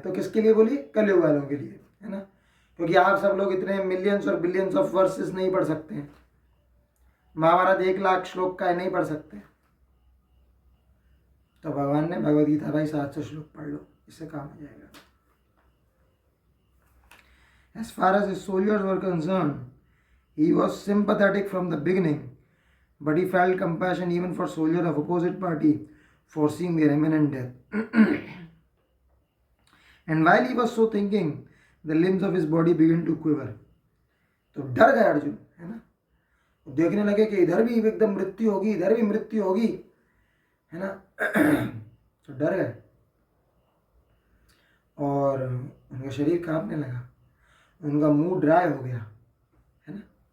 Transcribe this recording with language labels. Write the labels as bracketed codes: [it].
[hi] तो किसके लिए बोली, कलयुग वालों के लिए, है ना, क्योंकि आप सब लोग इतने मिलियंस और बिलियंस ऑफ वर्सेस नहीं पढ़ सकते हैं। महाभारत 1,00,000 श्लोक का नहीं पढ़ सकते। तो भगवान ने भगवत गीता भाई 700 श्लोक पढ़ लो, इससे काम हो जाएगा। [en] As far as his soldiers were concerned, he was sympathetic from the beginning, but he felt compassion even for soldiers of opposite party, foreseeing their imminent death. And while he was so thinking, the limbs of his body began to quiver. [hi] तो डर गए अर्जुन, है ना, देखने लगे कि इधर भी एकदम मृत्यु होगी, इधर भी मृत्यु होगी, है ना। तो डर गए और उनका शरीर कांपने लगा, उनका मुंह ड्राई हो गया, है ना।